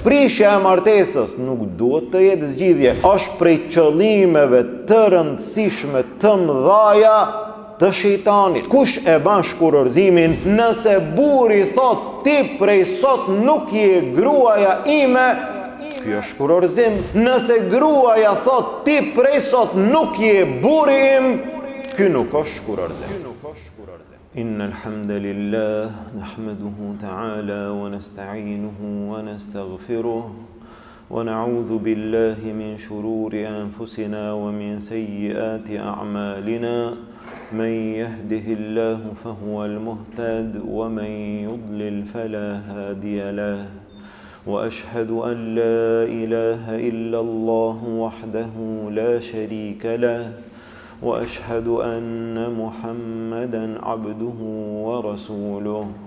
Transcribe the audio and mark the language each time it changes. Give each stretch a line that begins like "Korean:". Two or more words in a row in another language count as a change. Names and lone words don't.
Albanian: Prishja e martesës nuk duhet të jetë zgjidhje, është prej qëllimeve të rëndësishme të mëdhaja të shejtanit. Kush e ban shkurorzimin, nëse burri thot ti prej sot nuk je gruaja ime, ky është shkurorzim. Nëse gruaja thot ti prej sot nuk je burri im, ky nuk është shkurorzim.
Arabic: إن الحمد لله نحمده تعالى ونستعينه ونستغفره ونعوذ بالله من شرور أنفسنا ومن سيئات أعمالنا من يهده الله فهو المهتد ومن يضلل فلا هادي له وأشهد أن لا إله إلا الله وحده لا شريك له وأشهد أن محمدًا عبده ورسوله